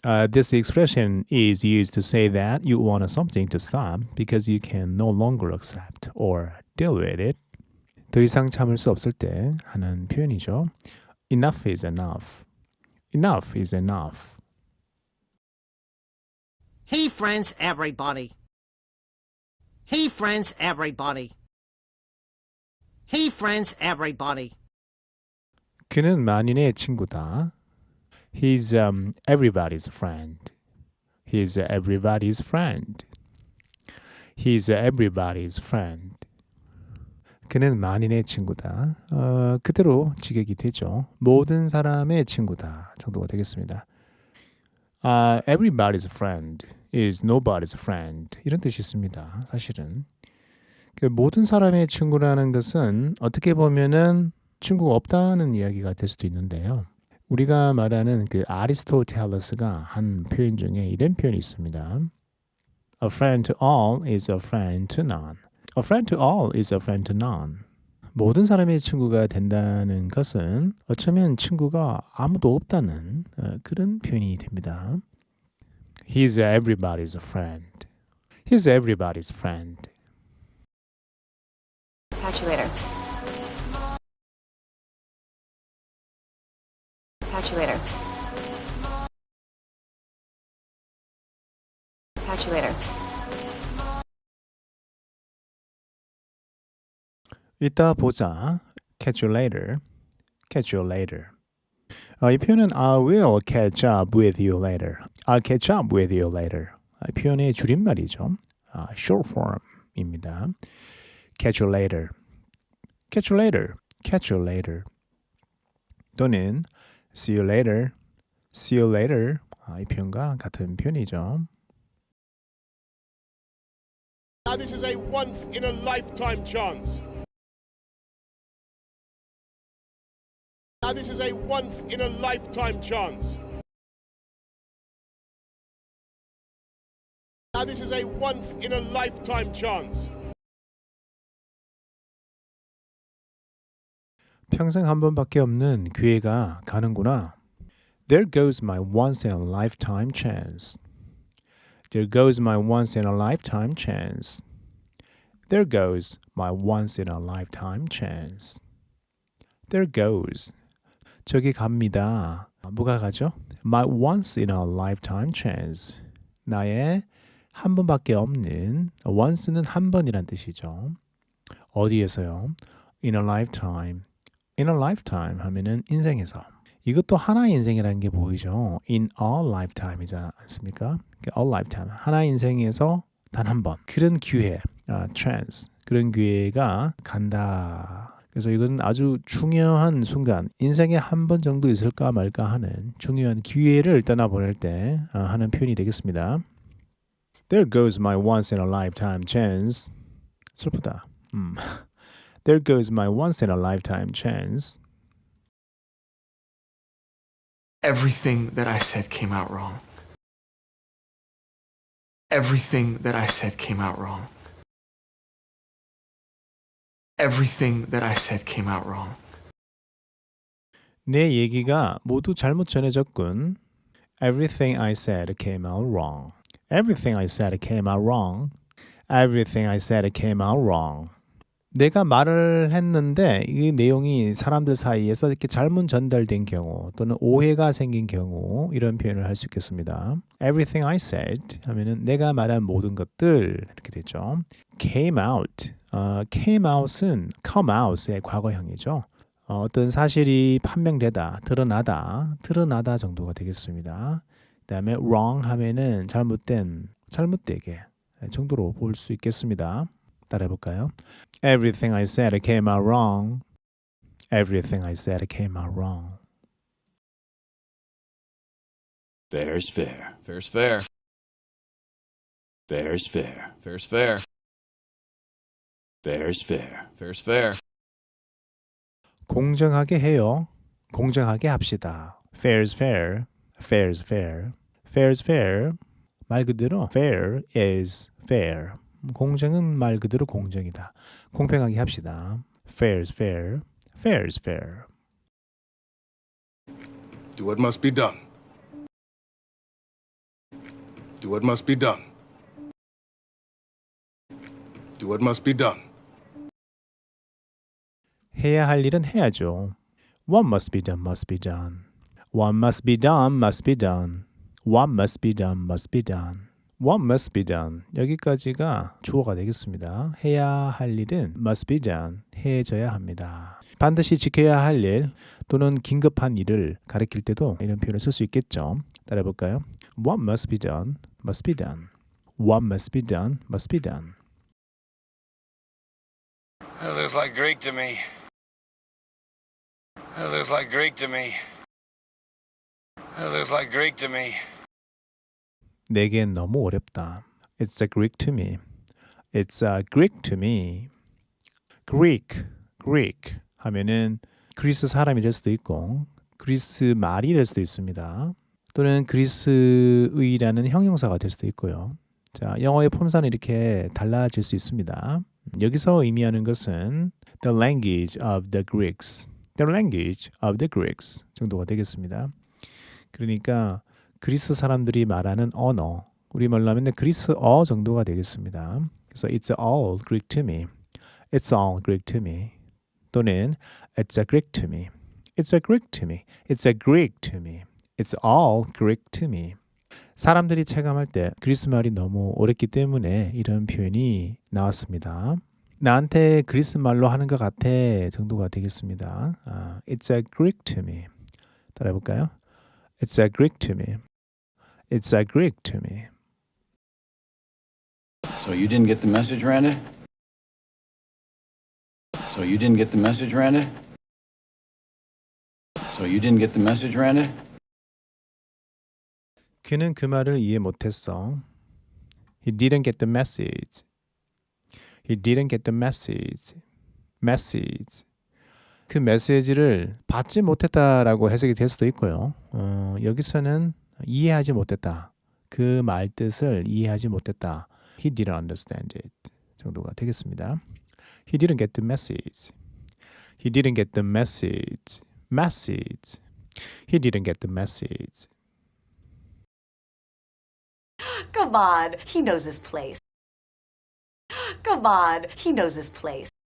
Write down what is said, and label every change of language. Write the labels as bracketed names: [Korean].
[English] This expression is used to say that you want something to stop because you can no longer accept or deal with it. [Korean] 더 이상 참을 수 없을 때 하는 표현이죠. [English] Enough is enough. Enough is enough. Hey friends, everybody. Hey friends, everybody. He friends everybody. [Korean] 그는 만인의 친구다. [English] He's everybody's friend. He's everybody's friend. He's everybody's friend. [Korean] 그는 만인의 친구다. 그대로 직역이 되죠. 모든 사람의 친구다 정도가 되겠습니다. [English] Everybody's friend is nobody's friend. [Korean] 이런 뜻이 있습니다. 사실은. 모든 사람의 친구라는 것은 어떻게 보면은 친구가 없다는 이야기가 될 수도 있는데요. 우리가 말하는 그 아리스토텔레스가 한 표현 중에 이런 표현이 있습니다. [English] A friend to all is a friend to none. A friend to all is a friend to none. [Korean] 모든 사람의 친구가 된다는 것은 어쩌면 친구가 아무도 없다는 그런 표현이 됩니다. [English] He's everybody's friend. He's everybody's friend. Catch you later. Catch you later. Catch you later. [Korean] 이따 보자. [English] Catch you later. Catch you later. [Korean] 이 표현은 [English] I will catch up with you later. I'll catch up with you later. [Korean] 이 표현의 줄임말이죠. [English] short form입니다. Catch you later. Catch you later. Catch you later. [Korean] 또는 [English] see you later. See you later. [Korean] 이 표현과 같은 표현이죠. [English] Now this is a once-in-a-lifetime chance. Now this is a once-in-a-lifetime chance. Now this is a once-in-a-lifetime chance. [Korean] 평생 한 번밖에 없는 기회가 가는구나. [English] There goes my once-in-a-lifetime chance. There goes my once-in-a-lifetime chance. There goes my once-in-a-lifetime chance. There goes. [Korean] 저기 갑니다. 뭐가 가죠? [English] My once-in-a-lifetime chance. [Korean] 나의 한 번밖에 없는 once는 한 번이란 뜻이죠. 어디에서요? [English] In a lifetime. In a lifetime [Korean] 하면은 인생에서. 이것도 하나의 인생이라는 게 보이죠. In a lifetime이지 않습니까? [English] A lifetime. [Korean] 하나의 인생에서 단 한 번. 그런 기회, chance. 그런 기회가 간다. 그래서 이건 아주 중요한 순간, 인생에 한 번 정도 있을까 말까 하는 중요한 기회를 떠나보낼 때 하는 표현이 되겠습니다. [English] There goes my once-in-a-lifetime chance. [Korean] 슬프다. [English] There goes my once-in-a-lifetime chance. Everything that I said came out wrong. Everything that I said came out wrong. Everything that I said came out wrong. [Korean] 내 얘기가 모두 잘못 전해졌군. [English] Everything I said came out wrong. Everything I said came out wrong. Everything I said came out wrong. [Korean] 내가 말을 했는데 이 내용이 사람들 사이에서 이렇게 잘못 전달된 경우 또는 오해가 생긴 경우 이런 표현을 할 수 있겠습니다. [English] Everything I said [Korean] 하면은 내가 말한 모든 것들 이렇게 되죠. [English] Came out. [Korean] Came out은 come out의 과거형이죠. 어떤 사실이 판명되다, 드러나다 정도가 되겠습니다. 그다음에 wrong 하면은 잘못되게 정도로 볼 수 있겠습니다. 따라해볼까요? [English] Everything I said came out wrong. Everything I said came out wrong. Fair's fair. Fair's fair. Fair's fair. Fair's fair. Fair's fair. Fair's fair. [Korean] 공정하게 해요. 공정하게 합시다. [English] Fair's fair. Fair's fair. Fair's fair. [Korean] 말 그대로 [English] fair is fair. [Korean] 공정은 말 그대로 공정이다. 공평하게 합시다. [English] Fair's fair. Fair's fair. Do what must be done. Do what must be done. Do what must be done. [Korean] 해야 할 일은 해야죠. [English] What must be done must be done. What must be done must be done. What must be done must be done. What must be done? [Korean] 여기까지가 주어가 되겠습니다. 해야 할 일은 [English] must be done. [Korean] 해져야 합니다. 반드시 지켜야 할 일 또는 긴급한 일을 가리킬 때도 이런 표현을 쓸 수 있겠죠. 따라해볼까요? [English] What must be done? Must be done. What must be done? Must be done. That looks like Greek to me. That looks like Greek to me. That looks like Greek to me. [Korean] 내겐 너무 어렵다. [English] It's a Greek to me. It's a Greek to me. [Korean] Greek 하면은 그리스 사람이 될 수도 있고 그리스 말이 될 수도 있습니다. 또는 그리스의라는 형용사가 될 수도 있고요. 자, 영어의 폼사는 이렇게 달라질 수 있습니다. 여기서 의미하는 것은 [English] the language of the Greeks. The language of the Greeks [Korean] 정도가 되겠습니다. 그러니까 그리스 사람들이 말하는 언어, 우리말로 하면 그리스어 정도가 되겠습니다. [English] 그래서 it's all Greek to me. It's all Greek to me. 또는 it's a Greek to me. It's a Greek to me. It's a Greek to me. It's all Greek to me. [Korean] 사람들이 체감할 때 그리스 말이 너무 어렵기 때문에 이런 표현이 나왔습니다. 나한테 그리스 말로 하는 것 같아 정도가 되겠습니다. [English] It's a Greek to me. [Korean] 따라해볼까요? [English] It's a Greek to me. It's a Greek to me. So you didn't get the message, Randa? So you didn't get the message, Randa? So you didn't get the message, Randa? [Korean] 그는 그 말을 이해 못했어. [English] He didn't get the message. He didn't get the message. Message. [Korean] 그 메시지를 받지 못했다라고 해석이 될 수도 있고요. 여기서는 이해하지 못했다. 그 말 뜻을 이해하지 못했다. [English] He didn't understand it. [Korean] 정도가 되겠습니다. [English] He didn't get the message. He didn't get the message. Message. He didn't get the message. Come on, he knows his place. Come on, he knows his place.